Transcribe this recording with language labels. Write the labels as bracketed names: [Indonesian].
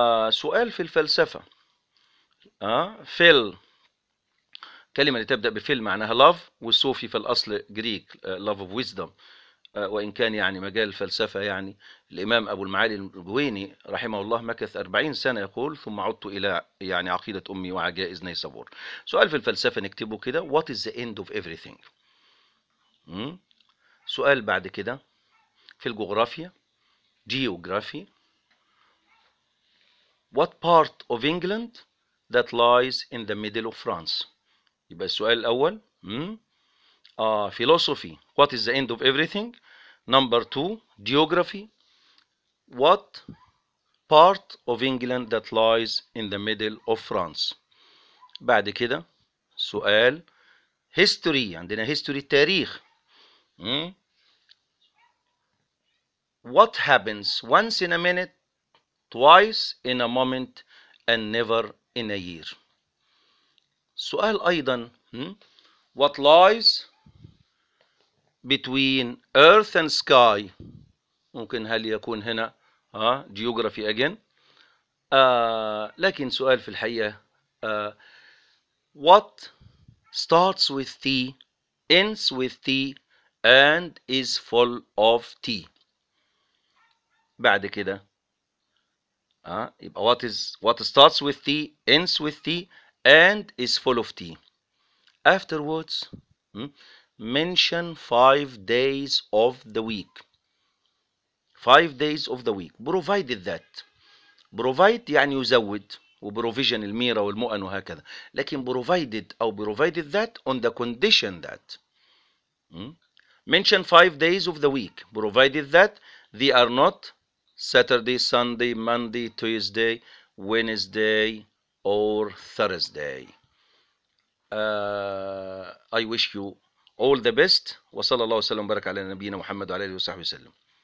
[Arabic] سؤال في الفلسفة، فيل كلمة اللي تبدأ بفيل معناها love، والصوفي في الأصل جريك [English] love of wisdom، [Arabic] وإن كان يعني مجال الفلسفة يعني الإمام أبو المعالي الجويني رحمه الله مكث 40 سنة يقول ثم عدت إلى يعني عقيدة أمي وعجائز نيسابور. سؤال في الفلسفة نكتبه كده [English] what is the end of everything. [Arabic] سؤال بعد كده في الجغرافيا [English] geography what part of England that lies in the middle of France. [Arabic] يبقى السؤال الأول [English] philosophy what is the end of everything. number two geography what part of England that lies in the middle of France. [Arabic] بعد كده سؤال history، عندنا history التاريخ. [English] what happens once in a minute twice in a moment and never in a year. [Arabic] سؤال أيضا [English] what lies between earth and sky، [Arabic] ممكن هل يكون هنا [English] Geography again. [Arabic] لكن سؤال في الحقيقة, [English] what starts with T, ends with T, and is full of T. [Arabic] بعد كده يبقى [English] what is, what starts with T, ends with T, and is full of T. Afterwards, mention 5 days of the week. 5 days of the week, provided that. [Arabic] Provide يعني يزود, وprovision الميرة والمؤن وهكذا. [English] لكن provided أو provided that on the condition that. Mention 5 days of the week, provided that they are not Saturday, Sunday, Monday, Tuesday, Wednesday, or Thursday. I wish you all the best. [Arabic] وصلى الله وسلم وبارك على نبينا محمد وعلى آله وصحبه وسلم.